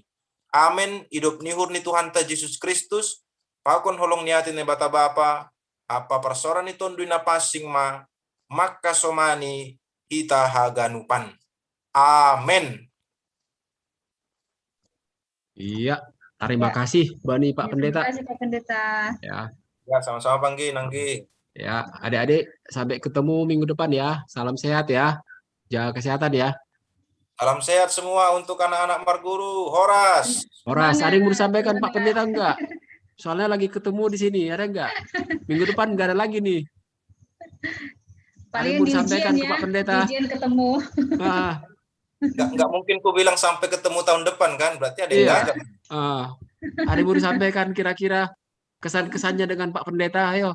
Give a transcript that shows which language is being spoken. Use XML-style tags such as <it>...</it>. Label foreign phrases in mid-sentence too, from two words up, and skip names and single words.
<bts>Amin, hidup nihur ni Tuhan ta Yesus Kristus, pakon holong niatin ni bata bapa, apa persoran ni tondui na pasing ma, maka somani hita haganupan. Amin.</bts> <id>Iya, terima kasih Bani Pak Pendeta. Terima kasih Pak Pendeta. Ya, sama-sama Panggi, Nanggi. Ya, adik-adik sampai ketemu minggu depan ya. Salam sehat ya. Jaga kesehatan ya. Salam sehat semua untuk</id> <bts>anak-anak marguru. Horas. Horas,</bts> <id>ada yang mau disampaikan Pak Pendeta enggak? Soalnya lagi ketemu di sini, ada enggak? Minggu depan enggak ada lagi nih. Paling disampaikan ke Pak Pendeta. Dijen ketemu. Enggak mungkin ku bilang sampai ketemu tahun depan kan? Berarti ada yang ngajak. Ada yang mau disampaikan kira-kira kesan-kesannya dengan Pak Pendeta, ayo.</id>